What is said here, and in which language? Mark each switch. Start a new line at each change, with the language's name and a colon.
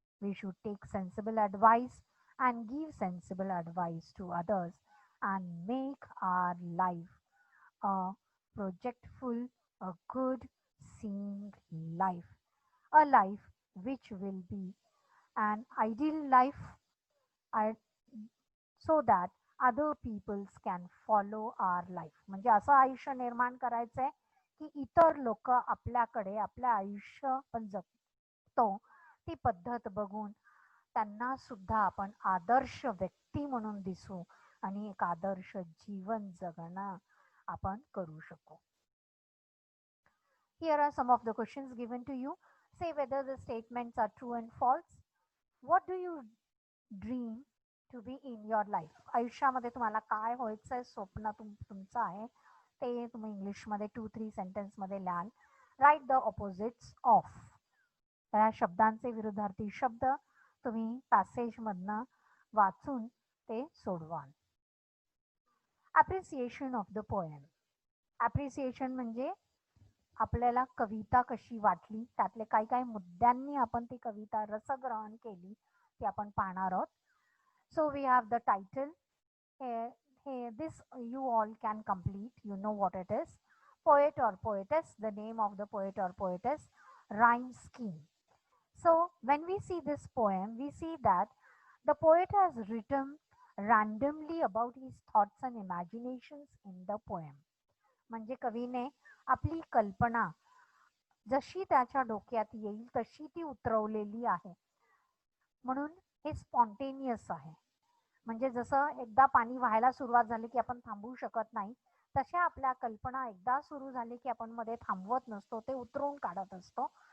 English: We should take sensible advice and give sensible advice to others and make our life a projectful, a good seeing life, a life which will be an ideal life I- so that other peoples can follow our life.
Marathi: म्हणजे असं आयुष्य निर्माण करायचंय की इतर लोक आपल्याकडे आपलं आयुष्य पण जगतो ती पद्धत बघून त्यांना सुद्धा आपण आदर्श व्यक्ती म्हणून दिसू आणि एक आदर्श जीवन जगणं आपण करू शकू.
English: Here are some of the questions given to you. Say whether the statements are true and false. What do you dream to be in your life?
Marathi: आयुष्यामध्ये तुम्हाला काय व्हायचं आहे, स्वप्न तुमचं आहे ते तुम्ही इंग्लिशमध्ये 2-3 सेंटेन्समध्ये लिहाल.
English: Write the opposites of.
Marathi: त्या शब्दांचे विरुद्धार्थी शब्द तुम्ही पॅसेजमधनं वाचून ते सोडवाल.
English: Appreciation of the poem.
Marathi: Appreciation म्हणजे आपल्याला कविता कशी वाटली, त्यातले काय काय मुद्द्यांनी आपण ती कविता रसग्रहण केली ते आपण पाहणार आहोत.
English: So we have the title. Here, this you all can complete. You know what it is. Poet or poetess, the name of the poet or poetess, rhyme scheme. So when we see this poem, we see that the poet has written randomly about his thoughts and imaginations in the poem.
Marathi: म्हणजे कवीने आपली कल्पना जशी त्याच्या डोक्यात येईल तशी ती उतरवलेली आहे. म्हणून हे स्पॉन्टेनियस आहे. म्हणजे जसं एकदा पाणी व्हायला सुरुवात झाली की आपण थांबवू शकत नाही, तशा आपल्या कल्पना एकदा सुरू झाली की आपण मध्ये थांबवत नसतो, ते उतरवून काढत असतो.